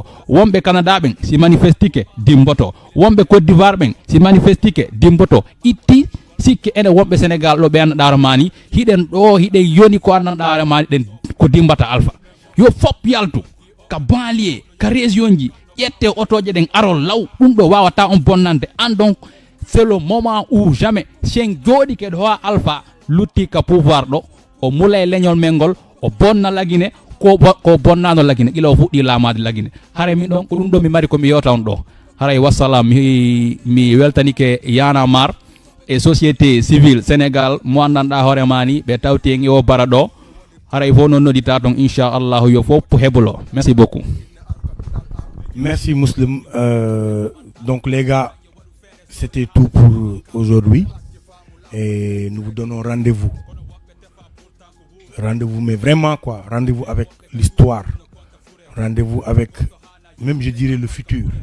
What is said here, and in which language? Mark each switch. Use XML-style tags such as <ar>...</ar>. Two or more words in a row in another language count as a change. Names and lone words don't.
<ff>wonɓe canada ɓen si manifestike dimboto wonɓe côte d'ivoire ɓen si manifestike dimboto itti sikke ene wonɓe sénégal ɗo ɓe annaɗaro mani hiɗen ɗo hiɗen yoni ko annaɗaro mani ɗen ko dimbata alpha yo fop yaltu ka banlier ka région ji ƴette otoje ɗen arol law ɗum ɗo wawata on bonnande an</ff> <fr>donc c'est le moment où jamais</fr> <ff>sen jooɗi keɗo howa alpha lutti ka pouvoir ɗo o mula e leñol men ngol o bonna lagine ko bonnano lagine ila o fuɗɗi laamade lagine haray min ɗon ko ɗum ɗo mi mari komi yewta on ɗo haray wassalam mi weltanike yana mar e</ff> <fr>société civile</fr> <ff>sénégal mo andanɗa hoorema ni ɓe tawti en e o bara ɗo haray fof noon noddita ton inchallahu yo fof heɓolo</ff> <fr>merci beaucoup. Merci Muslim. Donc les gars, c'était tout pour aujourd'hui et nous vous donnons rendez-vous. Rendez-vous, mais vraiment quoi, rendez-vous avec l'histoire, rendez-vous avec, même je dirais le futur.</fr>